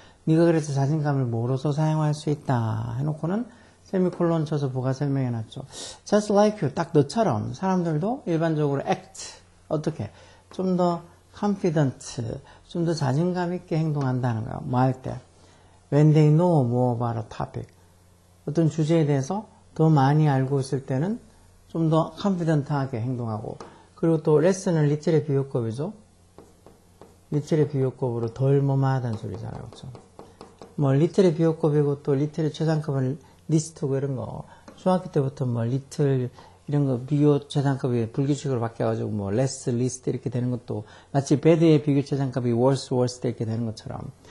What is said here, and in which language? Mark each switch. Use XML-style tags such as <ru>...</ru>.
<ko>네가 그래서 자신감을 뭐로서 사용할 수 있다 해놓고는 세미콜론 쳐서 부가 설명해놨죠.</ko> <en>Just like you.</en> <ko>딱 너처럼 사람들도 일반적으로 act. 어떻게? 좀 더 confident. 좀 더 자신감 있게 행동한다는 거야. 뭐 할 때?</ko> <en>When they know more about a topic.</en> <ko>어떤 주제에 대해서 더 많이 알고 있을 때는 좀 더 confident하게 행동하고 그리고 또 less는 little의 비교급이죠. little의 비교급으로 덜 뭐뭐하다는 소리잖아요. 그렇죠? 뭐 little의 비교급이고 또 little의 최상급은 리스트고 이런 거 중학교 때부터 뭐 little 이런 거 비교 최상급이 불규칙으로 바뀌어가지고 뭐 less, least 이렇게 되는 것도 마치 bad의 비교 최상급이 worse, worst 이렇게 되는 것처럼</ko>